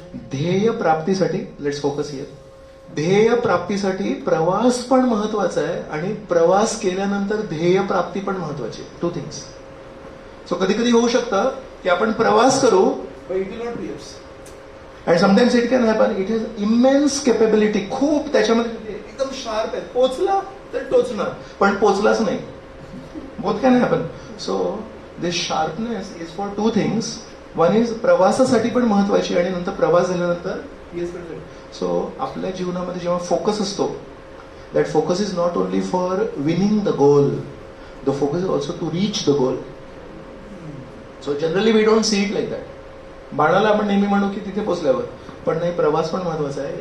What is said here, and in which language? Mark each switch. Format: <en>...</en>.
<mr>ध्येय प्राप्तीसाठी,</mr> <en>let's focus here,</en> <mr>ध्येय प्राप्तीसाठी प्रवास पण महत्वाचा आहे, आणि प्रवास केल्यानंतर ध्येय प्राप्ती पण महत्वाची आहे.</mr> <en>2 things.</en> <mr>सो कधी कधी होऊ शकतं की आपण प्रवास करू,</mr> <en>but it will not be yours. And sometimes it can happen, it has immense capability,</en> <mr>खूप त्याच्यामध्ये एकदम शार्प आहे, पोचला तर टोचणार, पण पोचलाच नाही.</mr> <en>Both can happen. So this sharpness is for 2 things. One is</en> <mr>प्रवासासाठी पण महत्वाची, आणि नंतर प्रवास झाल्यानंतर.</mr> <en>so</en> <mr>आपल्या जीवनामध्ये जेव्हा फोकस असतो,</mr> <en>That focus is not only for winning the goal, the focus is also to reach the goal.</en> <mr>So</mr> <en>Generally we don't see it like that.</en> <mr>बाणाला आपण नेहमी म्हणू की तिथे पोचल्यावर, पण नाही, प्रवास पण महत्वाचा आहे.</mr>